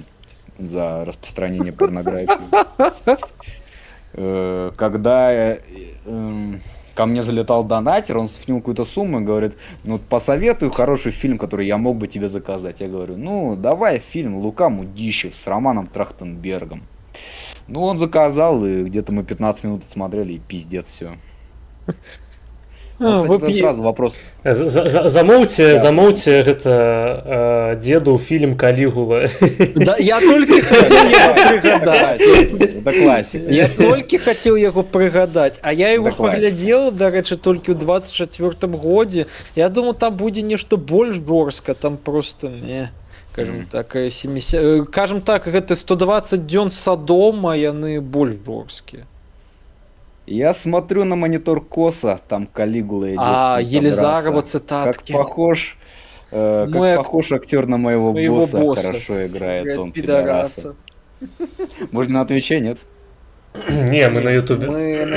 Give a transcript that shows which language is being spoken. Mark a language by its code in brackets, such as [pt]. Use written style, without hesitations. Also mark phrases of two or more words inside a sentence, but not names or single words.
[ru] За распространение порнографии. Когда ко мне залетал донатер, он скинул какую-то сумму и говорит, ну посоветуй хороший фильм, который я мог бы тебе заказать. Я говорю, ну давай фильм «Лука Мудищев» с Романом Трахтенбергом. Ну он заказал, и где-то мы 15 минут смотрели, и пиздец все. Сразу вопрос. [be] Замоўце гэта дзеду фильм «Калігула». Да, я толькі хацеў яго прыгадаць. [ru] Это классика. [be] Я толькі хацеў яго прыгадаць, а я его паглядзеў, дарэчы, толькі ў 24-м годзе. Я думаў, там будзе нешта больш жорстка, там просто не. Кажам так, гэта 120 дзён Содома, яны больш жорсткія. [ru] Я смотрю на монитор косо, там Калигула идет. Елизарова цитатки. Как похож актер на моего босса. Хорошо играет он, пидораса. Можно на Твиче, нет? Не, мы на Ютубе.